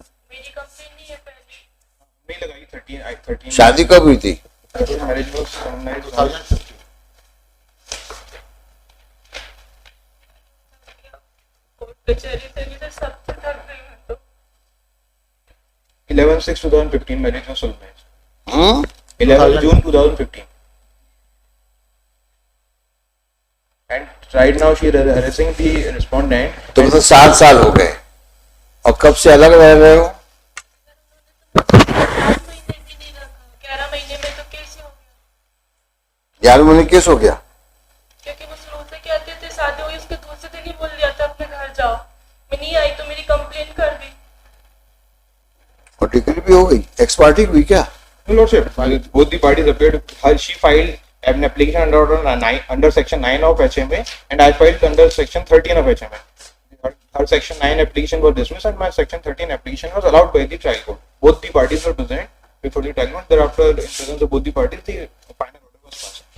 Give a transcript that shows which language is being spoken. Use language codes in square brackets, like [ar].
[hi] मेरी कंप्लेंट नहीं है पहले। नहीं लगाई 13 शादी कब हुई थी? [en] Marriage was 2015। [hi] कचहरी से भी तो सब तो कर रही हूँ तो [en] 11/6/2015 marriage was solemnized. 11 June 2015. And right now she is harassing the respondent. [hi] तुम तो 7 साल हो गए और कब से अलग रह रहे हो? 8 महीने भी नहीं रखा, 11 महीने में तो केस हो गया। 11 महीने केस हो गया? क्योंकि वो शुरू से कहते थे शादी हुई उसके दूसरे दिन ही बोल दिया था अपने घर जाओ। मैं नहीं आई तो मेरी कंप्लेंट कर दी। और डिग्री भी हो गई, एक्स पार्टी हुई क्या? [en] No, Lordship, both the parties appeared. She filed an application under section 9 of HMA and I filed under section 13 of HMA. Her section 9 application was dismissed and my section 13 application was allowed by the trial court. Both the parties were present before the trial court. Thereafter, in presence of both the parties, the final order was passed.